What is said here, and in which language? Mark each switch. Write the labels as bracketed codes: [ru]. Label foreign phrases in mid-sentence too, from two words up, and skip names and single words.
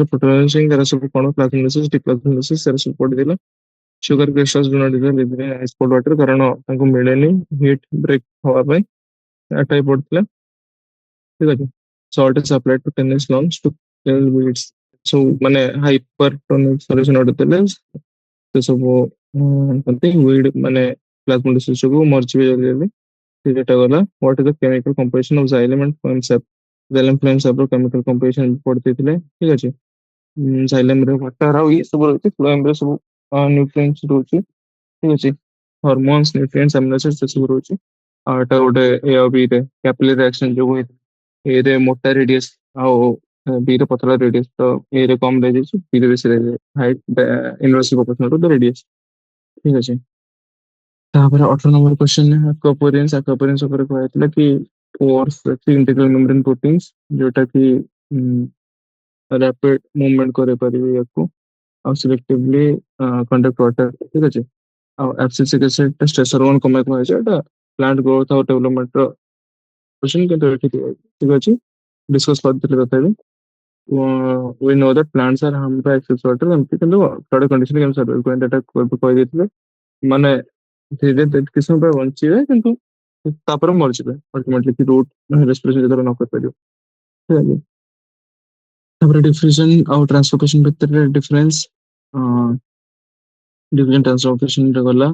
[or] fertilizing, ଏରା ସବୁ କଣ [en] plasmolysis diplasmolysis [or] ଏରା ସବୁ ପଢିଥିଲା, [en] sugar crystals do not dissolve easily in ice cold water [or] କାରଣ ତାଙ୍କୁ ମିଳେନି [en] heat break [or] ହବା ପାଇଁ, ଏଟା ବି ପଢିଥିଲା, ଠିକ ଅଛି, [en] salt is applied to tennis lawns to kill weeds, [or] ସବୁ ମାନେ [en] hypertonic solution [or] ଗୋଟେ ଦେଲେ ସେ ସବୁ କହନ୍ତି weed ମାନେ plasmolysis ଯୋଗୁ ମରିଯିବେ ଜଲ୍ଦି ଜଲ୍ଦି, ସେଟା ଗଲା, [en] what is the chemical composition of xylem and phloem sap, xylem phloem sap [or] ର [en] chemical composition [or] ପଢିଦେଇଥିଲେ, ଠିକ ଅଛି, xylem ରେ water ଆଉ ଇଏ ସବୁ ରହୁଛି, phloem ରେ ସବୁ nutrients ରହୁଛି, ଠିକ ଅଛି, [en] hormones nutrients amino acids [or] ସେ ସବୁ ରହୁଛି, ଆଉ ଏଟା ଗୋଟେ A ଆଉ B ରେ [en] capillary reaction [or] ଯୋଗୁ ହେଇଥାଏ, A ରେ ମୋଟା ରେଡିୟସ୍ ଆଉ B ରେ ପତଳା ରେଡିୟସ୍, ତ A ରେ କମ ରହିଯାଇଛି B ରେ ବେଶୀ ରହିଯାଇଛି, ହାଇଟ୍ [en] inversely proportional to the radius, [or] ଠିକ ଅଛି, ତାପରେ 18 ନମ୍ବର କ୍ୱେଶ୍ଚନ aquaporins ଉପରେ କୁହାଯାଇଥିଲା କି [en] pores integral membrane proteins [or] ଯୋଉଟା କି [en] rapid movement [or] କରିପାରିବେ ୟାକୁ, ଆଉ [en] selectively conduct water, [or] ଠିକ ଅଛି, ଆଉ [en] abscisic acid [or] ଟା [en] stress hormone [or] କମାଇ କୁହାଯାଇଛି, ଏଟା [en] plant growth [or] ଆଉ development ର question କିନ୍ତୁ ଏଠି ଠିକ ଅଛି, discuss କରିଥିଲେ ତଥାପି, [en] we know that plants are harmed by excess water, [or] ଏମିତି କିନ୍ତୁ [en] flood condition [or] କେମିତି survive କରନ୍ତି ଏଟା କହିଦେଇଥିଲେ, ମାନେ ଧୀରେ ଧୀରେ କିଛି ସମୟ ପାଇଁ ବଞ୍ଚିବେ କିନ୍ତୁ ତାପରେ ମରିଯିବେ ultimately କି [en] root respiration [or] ଯେତେବେଳେ ନ କରିପାରିବ, ଠିକ୍ ଅଛି। ତାପରେ ଡିଫ୍ୟୁଜନ ଆଉ ଟ୍ରାନ୍ସଲୋକେସନ ଭିତରେ ଡିଫରେନ୍ସ, [en] diffusion translocation [or] ରେ ଗଲା।